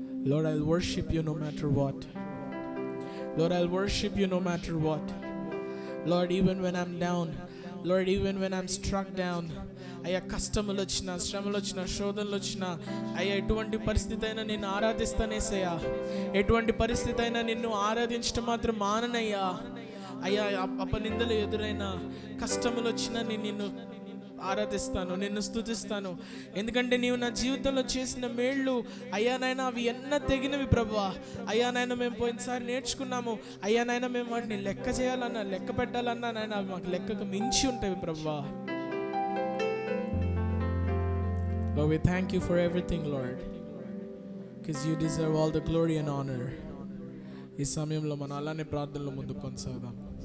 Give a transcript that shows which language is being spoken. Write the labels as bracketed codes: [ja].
[en] Lord, I'll worship you no matter what. Lord, I'll worship you no matter what. Lord, even when I'm down, Lord, even when I'm struck down, [te] అయ్యా కష్టములు వచ్చినా, శ్రమలు వచ్చినా, శోధనలు వచ్చినా, అయ్యా ఎటువంటి పరిస్థితి అయినా నిన్ను ఆరాధిస్తానేసయ్యా. ఎటువంటి పరిస్థితి అయినా నిన్ను ఆరాధించడం మాత్రం మాననయ్యా. అయ్యా అపనిందలు ఎదురైనా, కష్టములు వచ్చినా నేను నిన్ను ఆరాధిస్తాను, నిన్ను స్తుతిస్తాను. ఎందుకంటే నీవు నా జీవితంలో చేసిన మేళ్ళు అయ్యా నాయన అవి ఎన్న తెగినవి ప్రభువా. అయ్యా నాయన మేము పోయినసారి నేర్చుకున్నాము, అయ్యా నాయన మేము వాటిని లెక్క చేయాలన్నా, లెక్క పెట్టాలన్నా నాయన అవి మాకు లెక్కకు మించి ఉంటాయి ప్రభువా. [en] Lord, we thank you for everything, Lord, because you deserve all the glory and honor. [te] ఈ సమయంలో మనం అలానే ప్రార్థనలో ముందుకు కొనసాగుదాం.